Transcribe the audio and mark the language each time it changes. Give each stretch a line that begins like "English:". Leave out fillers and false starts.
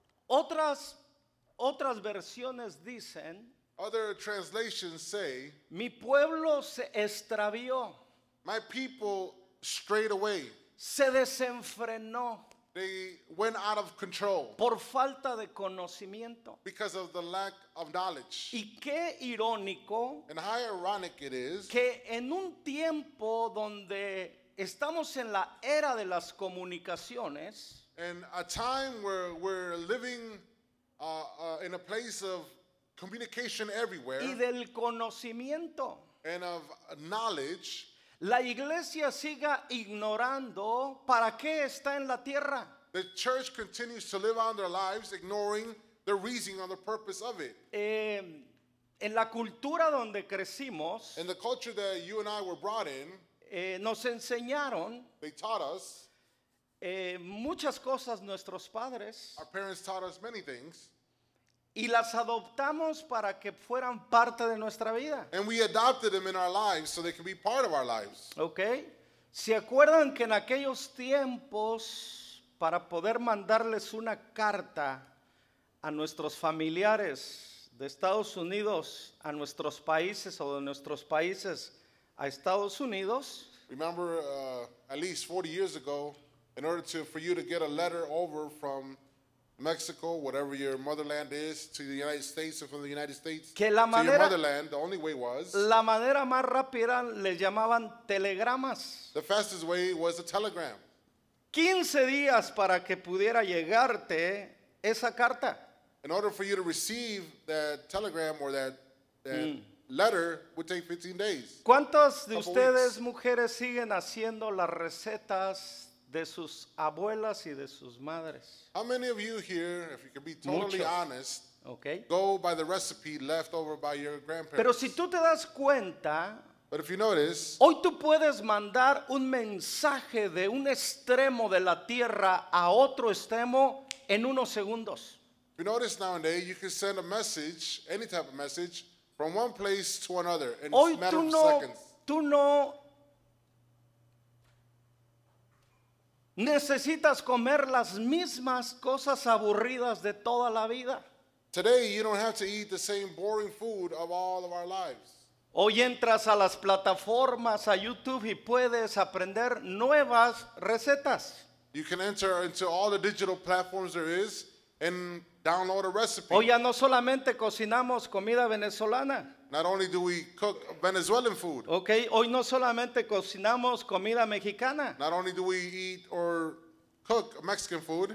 Spanish: Otras versiones dicen:
English: Other translations say,
Spanish: mi pueblo se extravió,
English: my people strayed away.
Spanish: se desenfrenó
English: They went out of control
Spanish: por falta de conocimiento.
English: because of the lack of knowledge.
Spanish: Y qué irónico
English: And how ironic it is
Spanish: que en un tiempo donde estamos en la era de las comunicaciones,
English: in a time where we're living in a place of communication everywhere
Spanish: y del conocimiento,
English: and of knowledge,
Spanish: la iglesia siga ignorando para qué está en la tierra.
English: the church continues to live on their lives ignoring the reason or the purpose of it.
Spanish: En la cultura donde crecimos,
English: In the culture that you and I were brought in,
Spanish: nos enseñaron
English: they taught us,
Spanish: muchas cosas nuestros padres,
English: our parents taught us many things,
Spanish: y las adoptamos para que fueran parte de nuestra vida.
English: and we adopted them in our lives so they could be part of our lives. ¿Ok?
Spanish: ¿Se acuerdan que en aquellos tiempos, para poder mandarles una carta a nuestros familiares de Estados Unidos, a nuestros países o de nuestros países a Estados Unidos,
English: Remember, at least 40 years ago, in order for you to get a letter over from Mexico, whatever your motherland is, to the United States, or from the United States
Spanish: Que la
English: to your
Spanish: manera-
English: motherland, the only way was,
Spanish: la manera más rápida le llamaban telegramas.
English: the fastest way was a telegram.
Spanish: 15 días para que pudiera llegarte esa carta.
English: In order for you to receive that telegram or that letter would take 15 days.
Spanish: ¿Cuántas de
English: Couple
Spanish: ustedes,
English: weeks.
Spanish: mujeres, siguen haciendo las recetas de sus abuelas y de sus madres?
English: How many of you here, if you can be totally
Spanish: Muchos.
English: honest, ¿Ok? go by the recipe left over by your grandparents?
Spanish: Pero si tú te das cuenta,
English: But if you notice,
Spanish: hoy tú puedes mandar un mensaje de un extremo de la tierra a otro extremo en unos segundos.
English: if you notice nowadays, you can send a message, any type of message, from one place to another in
Spanish: Hoy
English: a matter of seconds.
Spanish: tú no necesitas comer las mismas cosas aburridas de toda la vida.
English: Today, you don't have to eat the same boring food of all of our lives.
Spanish: Hoy entras a las plataformas, a YouTube, y puedes aprender nuevas recetas.
English: You can enter into all the digital platforms there is and download a recipe.
Spanish: Hoy ya no solamente cocinamos comida venezolana,
English: Not only do we cook Venezuelan food,
Spanish: ¿ok? Hoy no solamente cocinamos comida mexicana.
English: not only do we eat or cook Mexican food,